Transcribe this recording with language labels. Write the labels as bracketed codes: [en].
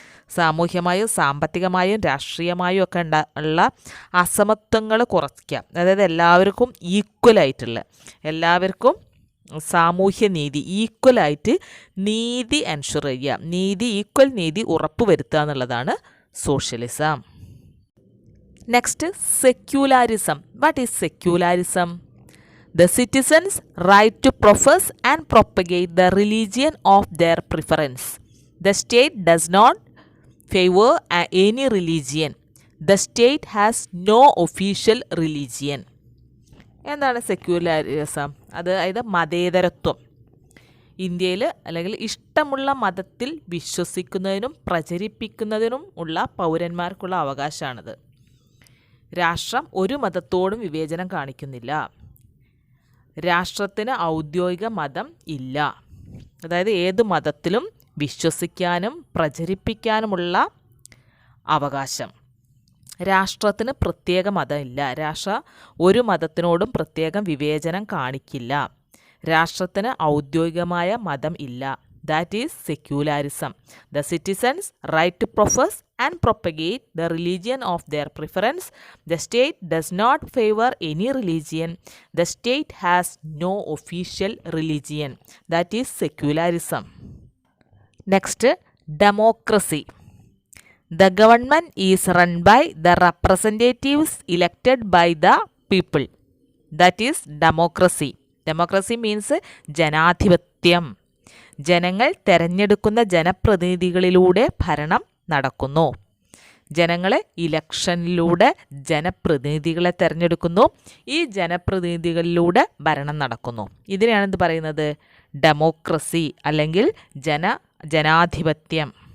[ml] സാമൂഹ്യമായും സാമ്പത്തികമായും രാഷ്ട്രീയമായും ഒക്കെ ഉള്ള അസമത്വങ്ങൾ കുറയ്ക്കുക. അതായത് എല്ലാവർക്കും ഈക്വലായിട്ടുള്ള, എല്ലാവർക്കും സാമൂഹ്യ നീതി ഈക്വലായിട്ട് നീതി എൻഷുർ ചെയ്യുക, നീതി, ഈക്വൽ നീതി ഉറപ്പുവരുത്തുക എന്നുള്ളതാണ് socialism. [en] Next, secularism. What is secularism? The citizens' right to profess and propagate the religion of their preference. The state does not favor any religion. The state has no official religion. [ml] എന്താണ് secularism? അതായത് മതേതരത്വം. ഇന്ത്യയിൽ അല്ലെങ്കിൽ ഇഷ്ടമുള്ള മതത്തിൽ വിശ്വസിക്കുന്നതിനും പ്രചരിപ്പിക്കുന്നതിനും ഉള്ള പൗരന്മാർക്കുള്ള അവകാശമാണിത്. രാഷ്ട്രം ഒരു മതത്തോടും വിവേചനം കാണിക്കുന്നില്ല. രാഷ്ട്രത്തിന് ഔദ്യോഗിക മതം ഇല്ല. അതായത് ഏത് മതത്തിലും വിശ്വസിക്കാനും പ്രചരിപ്പിക്കാനുമുള്ള അവകാശം. രാഷ്ട്രത്തിന് പ്രത്യേക മതമില്ല. ഒരു മതത്തിനോടും പ്രത്യേകം വിവേചനം കാണിക്കില്ല. രാഷ്ട്രത്തിന് ഔദ്യോഗികമായ മതം ഇല്ല. [en] That is secularism. The citizens' right to profess and propagate the religion of their preference. The state does not favor any religion. The state has no official religion. That is secularism. Next, democracy. The government is run by the representatives elected by the people. That is democracy. Democracy means ജനാധിപത്യം. [ml] ജനങ്ങൾ തെരഞ്ഞെടുക്കുന്ന ജനപ്രതിനിധികളിലൂടെ ഭരണം നടക്കുന്നു. ജനങ്ങൾ ഇലക്ഷനിലൂടെ ജനപ്രതിനിധികളെ തിരഞ്ഞെടുക്കുന്നു. ഈ ജനപ്രതിനിധികളിലൂടെ ഭരണം നടക്കുന്നു. ഇതിനെയാണ് എന്ത് പറയുന്നത്? ഡെമോക്രസി അല്ലെങ്കിൽ ജനാധിപത്യം.